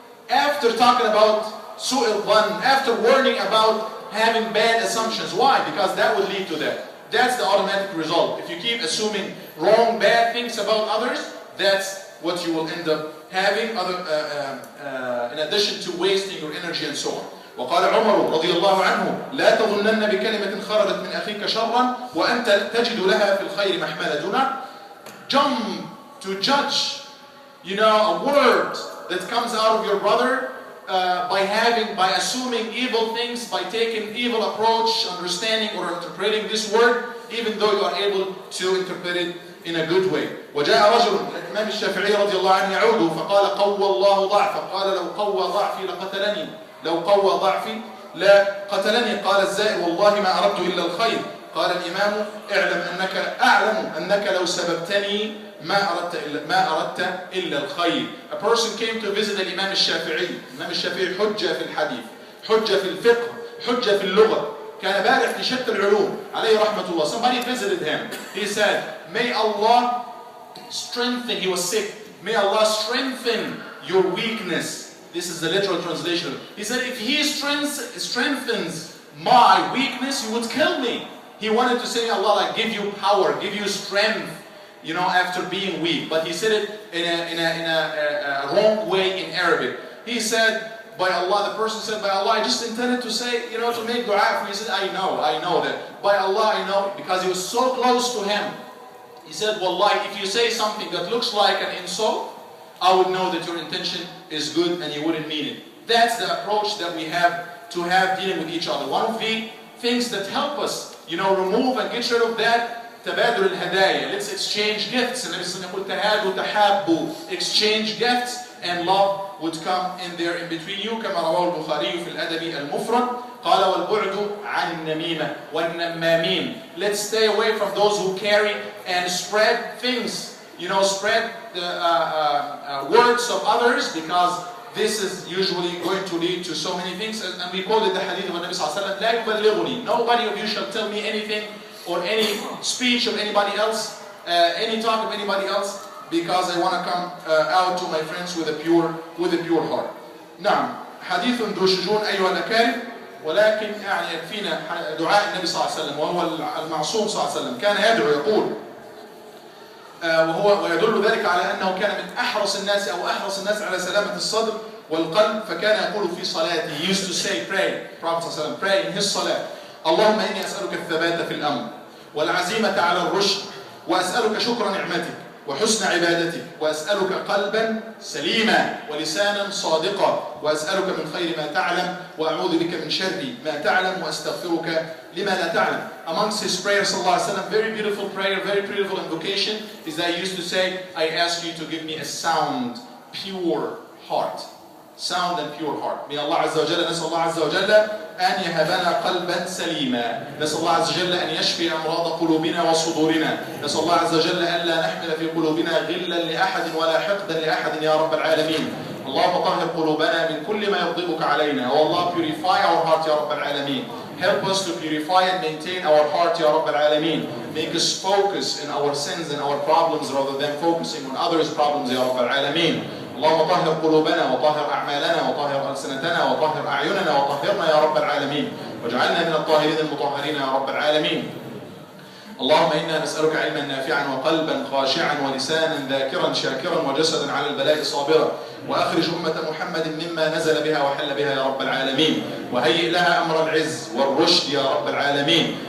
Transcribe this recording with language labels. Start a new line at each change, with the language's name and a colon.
English: After talking about
Arabic: سوء الظن,
English: after warning about having bad assumptions. Why? Because that would lead to that. That's the automatic result. If you keep assuming wrong, bad things about others, that's what you will end up having in addition to wasting your energy and so on.
Arabic: وقال عمر رضي الله عنه لا تظنن بكلمة خرجت من أخيك شرا وأنت تجد لها في الخير محملة.
English: Do not jump to judge, a word that comes out of your brother by assuming evil things, by taking evil approach, understanding or interpreting this word, even though you are able to interpret it in a good way.
Arabic: وجاء رجل الإمام الشافعي رضي الله عنه يعود فقال قوى الله ضعفا. قال لو قوى ضعفي لقتلني. لو قوى ضعفي لا قتلني. قال الزائر والله ما أردت إلا الخير. قال الإمام أعلم أنك لو سببتني ما أردت إلا الخير.
English: A person came to visit الإمام الشافعي.
Arabic: الإمام الشافعي حجة في الحديث، حجة في الفقه، حجة في اللغة، كان بارع في شتى العلوم عليه رحمة الله.
English: Somebody visited him. He said, may Allah strengthen, he was sick, may Allah strengthen your weakness. This is the literal translation. He said, if he strengthens my weakness, you would kill me. He wanted to say, Allah, give you power, give you strength, after being weak. But he said it in a wrong way in Arabic. He said, by Allah, the person said, by Allah, I just intended to say, to make dua for you. He said, I know that. By Allah, I know, because he was so close to him. He said, Wallahi, if you say something that looks like an insult, I would know that your intention is good and you wouldn't mean it. That's the approach that we have to have dealing with each other. One of the things that help us, remove and get rid of that,
Arabic: تبادل الهدايا.
English: Let's exchange gifts.
Arabic: النبي صلى الله عليه وسلم يقول تهادوا تحابوا.
English: Exchange gifts and love would come in there in between you.
Arabic: كما رواه البخاري في الأدب المفرد. قال والبعد عن النميمة والنمامين.
English: Let's stay away from those who carry and spread things. Spread the words of others, because this is usually going to lead to so many things. And we quoted the hadith of the Nabi sallallahu alaihi wasallam,
Arabic: لا يبلغني.
English: Nobody of you shall tell me anything or any speech of anybody else, any talk of anybody else, because I want to come out to my friends with a pure heart.
Arabic: نعم، حديث ذو شجون أيها الأكارم، ولكن يكفينا دعاء النبي صلى الله عليه وسلم، وهو المعصوم صلى الله عليه وسلم كان يدعو يقول ويدل ذلك على أنه كان من أحرص الناس على سلامة الصدر والقلب. فكان يقول في صلاته,
English: he used to say, Prophet
Arabic: صلى الله عليه وسلم,
English: pray in his salat,
Arabic: اللهم إني أسألك الثبات في الأمر والعزيمة على الرشد وأسألك شكر نعمتك وحسن عبادتك وأسألك قلبا سليما ولسانا صادقا وأسألك من خير ما تعلم وأعوذ بك من شر ما تعلم وأستغفرك لما لا تعلم.
English: Amongst his prayers, sallallahu alaihi wasallam, very beautiful prayer, very beautiful invocation, is that he used to say, I ask you to give me a sound, pure heart. Sound and pure heart. May Allah Azza wa Jalla,
Arabic: نسأل الله عز وجل أن يهبنا قلبا سليما. نسأل الله عز وجل أن يشفي أمراض قلوبنا وصدورنا. نسأل الله عز وجل أن لا نحمل في قلوبنا غلا لأحد ولا حقدا لأحد يا رب العالمين. اللهم طهر قلوبنا من كل ما يغضبك علينا.
English: Oh Allah, purify our heart
Arabic: يا رب العالمين.
English: Help us to purify and maintain our heart يا رب العالمين. Make us focus in our sins and our problems rather than focusing on others' problems
Arabic: يا رب العالمين. اللهم طهر قلوبنا وطهر أعمالنا وطهر ألسنتنا وطهر أعيننا وطهرنا يا رب العالمين واجعلنا من الطاهرين المطهرين يا رب العالمين. اللهم إنا نسألك علما نافعا وقلبا خاشعا ولسانا ذاكرا شاكرا وجسدا على البلاء صابرا وأخرج أمة محمد مما نزل بها وحل بها يا رب العالمين وهيئ لها أمر العز والرشد يا رب العالمين.